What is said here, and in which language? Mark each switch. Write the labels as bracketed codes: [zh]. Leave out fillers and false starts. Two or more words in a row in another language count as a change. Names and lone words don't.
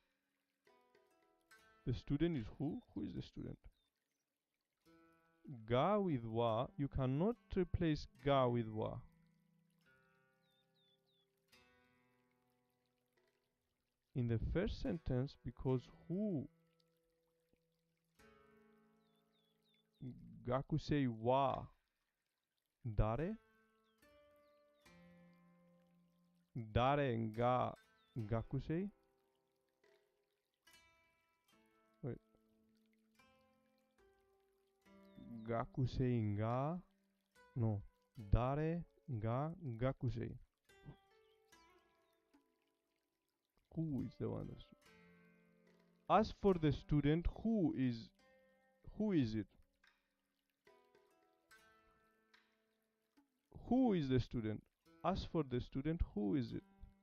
[en] The student is who? Who is the student? Ga with wa, you cannot replace ga with wa. In the first sentence, because who, [ja] 学生は誰、誰が学生. Wait. 学生が, no, 誰が学生. [en] Who is the one that's... As for the student, who is it? Who is the student? As for the student, who is it?